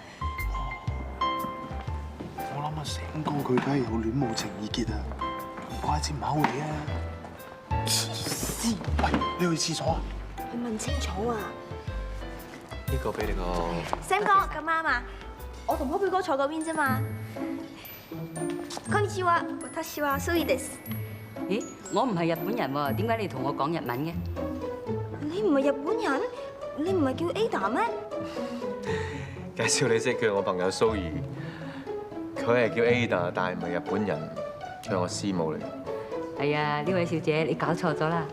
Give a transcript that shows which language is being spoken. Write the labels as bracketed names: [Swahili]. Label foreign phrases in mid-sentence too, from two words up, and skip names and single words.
[Cantonese] 我諗阿 Sam 哥佢梗係有戀母情意結啊，唔怪之唔考你啊！黐線！喂，你去廁所啊？你問清楚啊！呢個俾你個。 Sam 哥咁啱啊！我同 Poppy 哥坐嗰邊啫嘛。 [Japanese] こんにちは、私はスイです。 [Cantonese] 咦，我唔係日本人喎，點解你同我講日文嘅？你唔係日本人？你唔係叫 Ada 咩？介紹你識，佢係我朋友蘇怡，佢係叫 Ada， 但係唔係日本人，佢係我師母嚟。係啊，呢位小姐你搞錯咗啦。